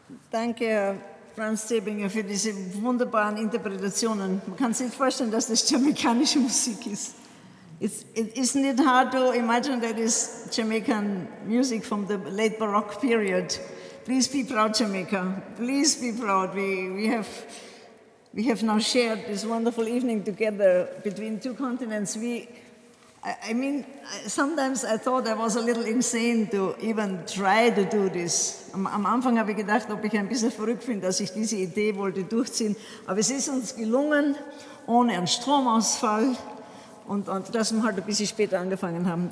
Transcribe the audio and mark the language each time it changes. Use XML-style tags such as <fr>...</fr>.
<de>Danke, Herr Franz Zebinger, für diese wunderbaren Interpretationen. Man kann sich nicht vorstellen, dass das jamaikanische Musik ist.</de> <en>Isn't it hard to imagine that is Jamaican music from the late Baroque period? Please be proud, Jamaica. Please be proud. We have now shared this wonderful evening together between two continents. I mean, sometimes I thought I was a little insane to even try to do this.</en> <de>Am Anfang habe ich gedacht, ob ich ein bisschen verrückt bin, dass ich diese Idee wollte durchziehen. Aber es ist uns gelungen, ohne einen Stromausfall und dass wir halt ein bisschen später angefangen haben.</de>